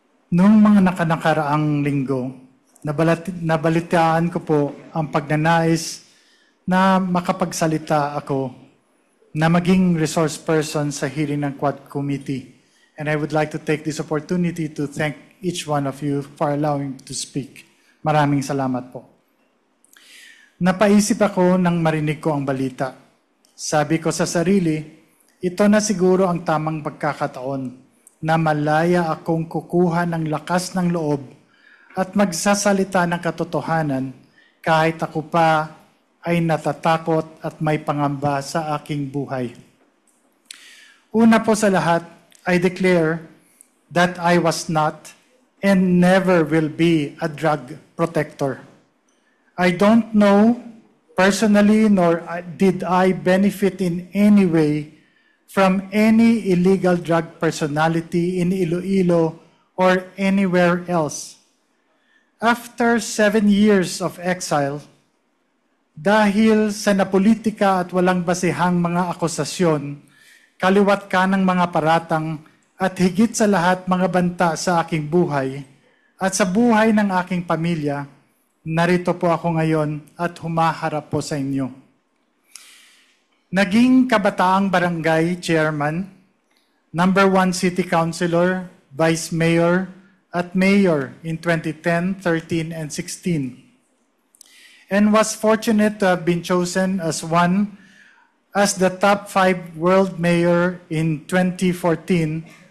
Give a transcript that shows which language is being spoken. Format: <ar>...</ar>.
<tl>Noong mga nakaraang linggo, nabalitaan ko po ang pagnanais na makapagsalita ako na maging resource person sa hearing ng Quad Committee.</tl> <en>And I would like to take this opportunity to thank each one of you for allowing me to speak.</en> <tl>Maraming salamat po. Napaisip ako nang marinig ko ang balita. Sabi ko sa sarili, ito na siguro ang tamang pagkakataon na malaya akong kukuha ng lakas ng loob at magsasalita ng katotohanan kahit ako pa ay natatakot at may pangamba sa aking buhay. Una po sa lahat,</tl> <en>I declare that I was not and never will be a drug protector. I don't know personally nor did I benefit in any way from any illegal drug personality in Iloilo or anywhere else. After 7 years of exile,</en> <tl>dahil sa napolitika at walang basehang mga akusasyon, kaliwat ka ng mga paratang at higit sa lahat mga banta sa aking buhay at sa buhay ng aking pamilya, narito po ako ngayon at humaharap po sa inyo.</tl> <en>Naging kabataang barangay chairman, number 1 city councilor, vice mayor, at mayor in 2010, 13, and 16. And was fortunate to have been chosen as the top 5 world mayor in 2014.</en>